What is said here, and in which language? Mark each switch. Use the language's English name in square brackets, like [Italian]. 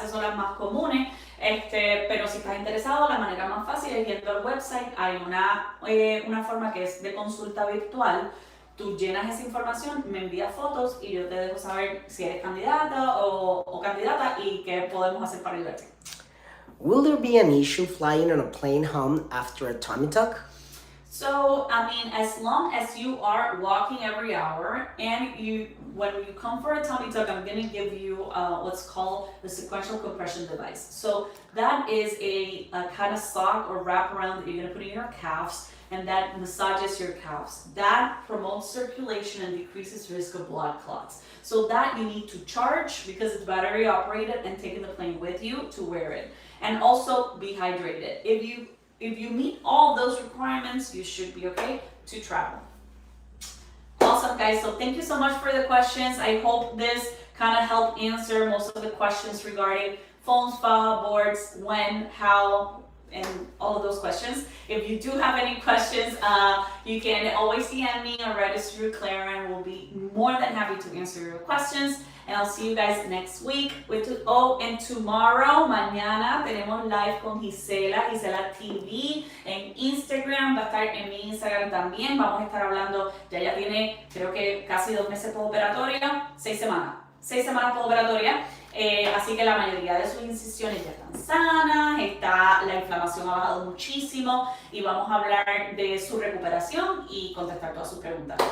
[Spanish] Esas son las más comunes. Pero si estás interesado, la manera más fácil es yendo al website. Hay una forma que es de consulta virtual. Tú llenas esa información, me envías fotos y yo te dejo saber si eres candidata o candidata y qué podemos hacer para ayudarte. [English] Will there be an issue flying on a plane home after a tummy tuck? So, I mean, as long as you are walking every hour, and when you come for a tummy tuck, I'm going to give you what's called the sequential compression device. So that is a kind of sock or wraparound that you're going to put in your calves, and that massages your calves. That promotes circulation and decreases risk of blood clots. So that you need to charge because it's battery operated, and take in the plane with you to wear it. And also be hydrated. If you meet all those requirements, you should be okay. to travel. Awesome, guys. So thank you so much for the questions. I hope this kind of helped answer most of the questions regarding phones, faja, boards, when, how, and all of those questions. If you do have any questions, you can always DM me or register through Clara, and we'll be more than happy to answer your questions. And I'll see you guys next week. And tomorrow, [Spanish] mañana, tenemos live con Gisela TV en Instagram. Va a estar en mi Instagram también. Vamos a estar hablando, ya tiene creo que casi 2 meses postoperatoria, 6 semanas. 6 semanas postoperatoria. Así que la mayoría de sus incisiones ya están sanas, la inflamación ha bajado muchísimo y vamos a hablar de su recuperación y contestar todas sus preguntas.